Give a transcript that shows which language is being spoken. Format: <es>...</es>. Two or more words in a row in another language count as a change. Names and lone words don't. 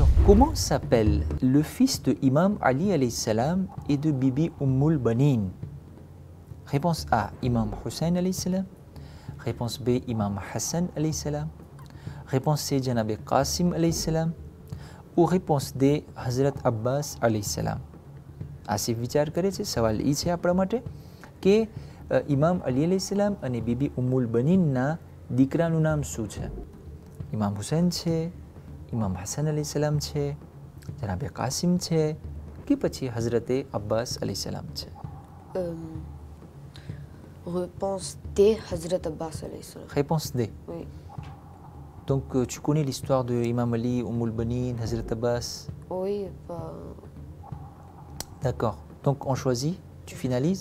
<fr>Comment s'appelle le fils de Imam Ali</fr> <ar>عليه السلام</ar> <fr>et de Bibi Ummul Banin? Réponse A, Imam Hussein</fr> <ar>عليه السلام.</ar> <fr>Réponse B, Imam Hassan</fr> <ar>عليه السلام.</ar> <fr>Réponse C, Janab Qasim</fr> <ar>عليه السلام.</ar> <fr>Ou réponse D, Hazrat Abbas</fr> <ar>عليه السلام.</ar> <gu>આસિફ વિચાર કરે છે. સવાલ એ છે આપણા માટે કે ઇમામ અલી</gu> <ar>عليه السلام</ar> <gu>અને બીબી ઉમ્મુલ બનીનના દીકરાનું નામ શું છે? ઇમામ હુસૈન છે, ઇમામ હસન</gu> <ar>عليه السلام</ar> <gu>છે, જનાબે કાસિમ છે કે પછી હઝરતે અબ્બાસ</gu> <ar>عليه السلام</ar> <gu>છે?</gu> <fr>Réponse D, Hazrat Abbas</fr> <ar>عليه السلام.</ar> <fr>Réponse D. Oui. Donc tu connais l'histoire de Imam Ali, Ummul Banin, Hazrat Abbas? Oui, pas... D'accord. Donc on choisit, tu finalises?</fr>